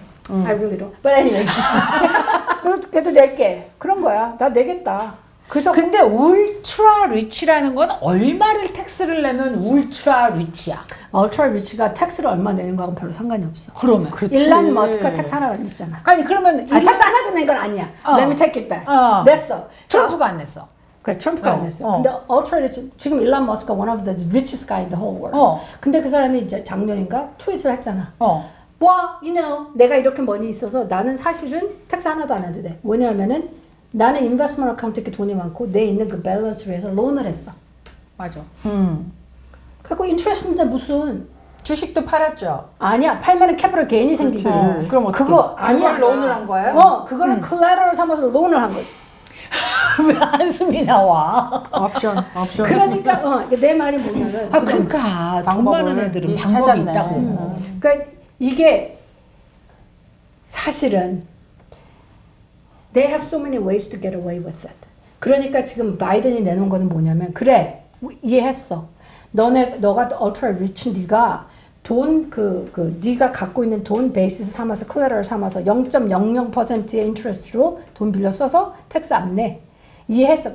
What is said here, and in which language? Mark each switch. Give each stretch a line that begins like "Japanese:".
English: I really don't. But anyway.
Korean: 그래도 낼게. 그런 거야. 나 내겠다. 그래서 근데 울트라 리치라는 건 얼마를 텍스를 내면 울트라 리치야. ultra rich가 텍스를 얼마 내는 거하고는 별로 상관이 없어. 그러면. 일론 머스크가 텍스 하나 안 냈잖아. 아니 그러면 텍스 하나도 낸 건 아니야.
English: Let me take it back.
Korean: 냈어. 트럼프가 안 냈어. 그래, 트럼프가 안 냈어. 근데
English: ultra rich,
Korean: 지금 일론 머스크가
English: one of the richest guy in the whole world.
Korean: 근데 그 사람이 이제 작년인가 트윗을 했잖아.
English: you know,
Korean: 내가 이렇게 머니 있어서 나는 사실은 텍스 하나도 안 해도 돼. 뭐냐면은 나는 인베스트먼트 어카운트에 이렇게 돈이 많고 내 있는 그 밸런스를 해서 론을 했어. 맞아. 그리고 인트레스인데 무슨 주식도 팔았죠. 아니야. 팔면은 캐피털 게인이 생기지. 그럼 어떻게? 그거 아니야. 그걸 론을 한 거예요? 그거는 콜라테럴 삼아서 론을 한 거지. 왜 한숨이 나와? 옵션. 그러니까 내 말이 뭐냐면 그러니까 돈 많은 애들은 미리 방법이 찾았네. 있다고. 그러니까 이게 사실은
English: they have so many ways to get away with it.
Korean: 그러니까 지금 바이든이 내놓은 거는 뭐냐면 그래 이해했어. 너가 ultra rich 네가 돈 네가 갖고 있는 돈 베이스 삼아서 콜라테럴 삼아서 0.00%의 인트레스트로 돈 빌려 써서 텍스 안 내. 이해했어.